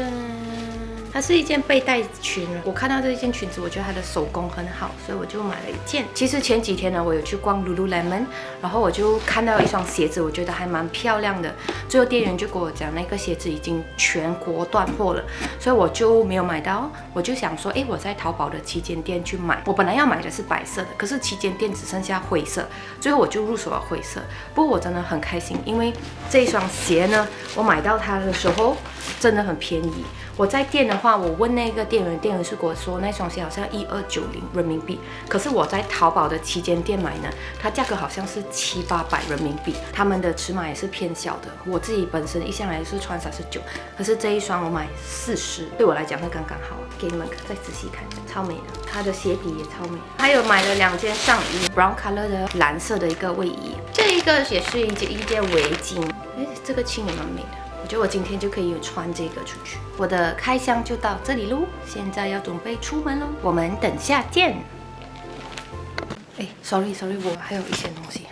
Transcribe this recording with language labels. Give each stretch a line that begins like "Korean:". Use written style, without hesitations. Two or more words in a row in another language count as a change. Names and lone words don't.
Chinese: 它是一件背帶裙，我看到這一件裙子，我覺得它的手工很好，所以我就買了一件。其實前幾天呢，我有去逛 Lululemon， 然後我就看到一雙鞋子，我覺得還蠻漂亮的。最後店員就跟我講，那個鞋子已經全國斷貨了，所以我就沒有買到。我就想說，我在淘寶的旗艦店去買。我本來要買的是白色的，可是旗艦店只剩下灰色，最後我就入手了灰色。不過我真的很開心，因為這一雙鞋呢，我買到它的時候真的很便宜。我在店的話，我問那個店員，店員是跟我說那雙鞋好像1290人民幣，可是我在淘寶的旗艦店買呢，它價格好像是700-800人民幣，他們的尺碼也是偏小的。我自己本身一向來是穿39，可是這一雙我買40，對我來講會剛剛好。給你們再仔細看，超美的，它的鞋底也超美。還有買了2件上衣 ，
English: brown color
Chinese: 的藍色的一個衛衣，這一個也是一件圍巾，這個襯也蠻美的。我覺得我今天就可以穿這個出去。我的開箱就到這裡嘍，現在要準備出門嘍，我們等下見。sorry， 我還有一些東西。